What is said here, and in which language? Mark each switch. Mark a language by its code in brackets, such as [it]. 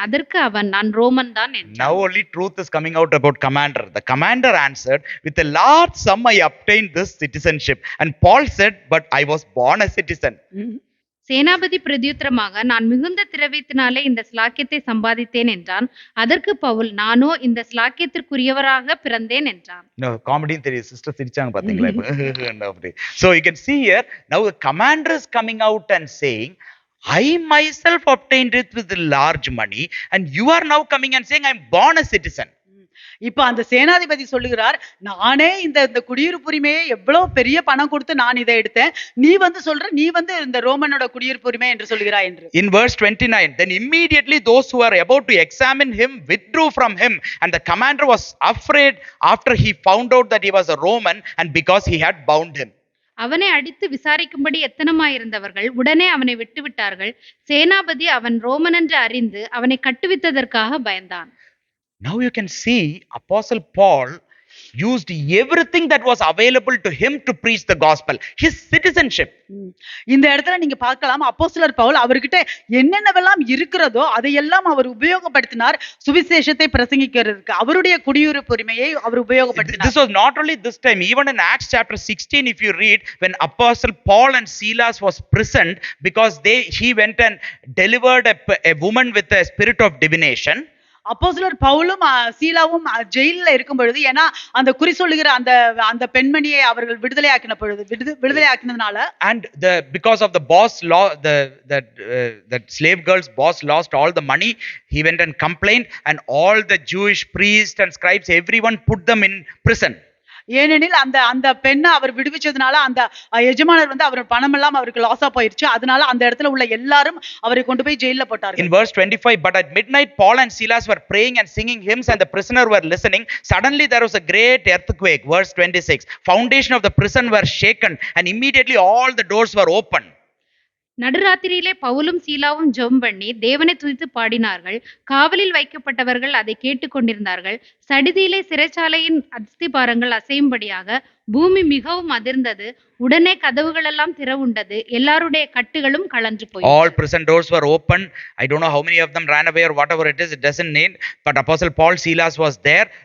[ta] அதற்கு அவன், நான் ரோமன் தான் என்றான். [en] Now only truth is coming out about commander. The commander answered, with a large sum I obtained this citizenship. And Paul said, but I was born a citizen. [ta] சேனாபதி பிரதியுத்தரமாக, நான் மிகுந்த திரவியத்தினாலே இந்த ஸ்லாக்கியத்தை சம்பாதித்தேன் என்றான். அதற்கு பவுல், நானோ இந்த ஸ்லாக்கியத்திற்குரியவராக பிறந்தேன் என்றான். காமெடி தெரியும், சிஸ்டர் சிரிச்சாங்க பாத்தீங்களா? [en] So you can see here, now the commander is coming out and saying, I myself obtained it with large money, and you are now coming and saying I'm born a citizen. [ta] இப்ப அந்த சேனாதிபதி சொல்லுகிறார், நானே இந்த குடியிருப்புரிமையை எவ்வளவு பெரிய பணம் கொடுத்து நான் இதை எடுத்தேன், நீ வந்து சொல்ற நீ வந்து இந்த ரோமனோட குடியிருப்புரிமை என்று சொல்கிறாய் என்று. [en] In verse 29, then immediately those who were about to examine him withdrew from him, and the commander was afraid after he found out that he was a Roman, and because he had bound him. [ta] அவனை அடித்து விசாரிக்கும்படி எத்தனமாயிருந்தவர்கள் உடனே அவனை விட்டுவிட்டார்கள். சேனாபதி அவன் Roman என்று அறிந்து அவனை கட்டுவித்ததற்காக பயந்தான். [en] Now you can see Apostle Paul used everything that was available to him to preach the gospel, his citizenship. [ta] இந்த இடத்துல நீங்க பார்க்கலாம், அப்போஸ்தலர் பவுல் அவர்கிட்ட என்னென்னவெல்லாம் இருக்கிறதோ அதையெல்லாம் அவர் உபயோகப்படுத்தினார் சுவிசேஷத்தை பிரசங்கிக்கிறதுக்கு. அவருடைய குடியுரிமையை அவர் உபயோகப்படுத்தினார். [en] This was not only this time, even in Acts chapter 16, if you read, when Apostle Paul and Silas was prisoned because he went and delivered a woman with a spirit of divination. [ta] அப்போஸ்தலர் பவுலும் சீலாவும் ஜெயில்ல இருக்கும் பொழுது, ஏன்னா அந்த குறி சொல்லுகிற அந்த அந்த பெண்மணியை அவர்கள் விடுதலையாக்கின பொழுது விடுதலையாக்கினதுனால, [en] and because of the boss law, the slave girl's boss lost all the money. He went and complained, and all the Jewish priests and scribes, everyone put them in prison. [ta] ஏனெனில் அந்த அந்த பெண்ணை அவர் விடுவிச்சதுனால அந்த எஜமானர் வந்து அவர் பணம் எல்லாம் அவருக்கு லாஸா போயிருச்சு. அதனால அந்த இடத்துல உள்ள எல்லாரும் அவரை கொண்டு போய் ஜெயில போட்டார்கள். [en] In verse 25, but at midnight Paul and Silas were praying and singing hymns, and the prisoner were listening. Suddenly there was a great earthquake. Verse 26, foundation of the prison were shaken, and immediately all the doors were open. [ta] நடுராத்திரியிலே பவுலும் சீலாவும் ஜெபம் பண்ணி தேவனை துதித்து பாடினார்கள். காவலில் வைக்கப்பட்டவர்கள் அதை கேட்டுக்கொண்டிருந்தார்கள். சடிதியிலே சிறைச்சாலையின் அஸ்திபாரங்கள் அசையும்படியாக பூமி மிகவும் அதிர்ந்தது. உடனே கதவுகளெல்லாம் திறவுண்டது. எல்லாருடைய கட்டுகளும் கழன்று போயின. [en] All prison doors were open. I don't know how many of them ran away or whatever it is, it doesn't need, but Apostle Paul, Silas was there.